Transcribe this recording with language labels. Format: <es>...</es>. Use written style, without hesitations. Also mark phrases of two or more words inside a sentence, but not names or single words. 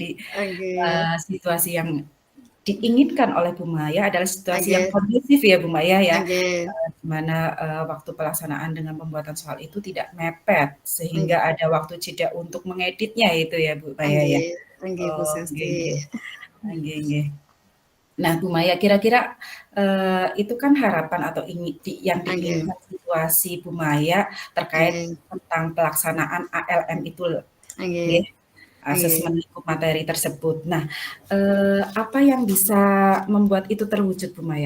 <id>Oke, situasi yang diinginkan oleh Bu Maya adalah situasi yang oke, kondusif ya Bu Maya ya, oke, di mana, waktu pelaksanaan dengan pembuatan soal itu tidak mepet, oke, sehingga ada waktu jeda untuk mengeditnya itu ya Bu Maya oke, ya? oke, Bu Oh, nggih Sasti.</id> <jv>nggih. Nggih nggih.</jv> <id>Nah Bu Maya kira-kira, itu kan harapan atau yang Oke, diinginkan situasi Bu Maya terkait oke, tentang pelaksanaan ALM itu oke, nggih. oke. Asesmen lingkup materi tersebut. Nah, apa yang bisa membuat itu terwujud, Bu Maya?</id>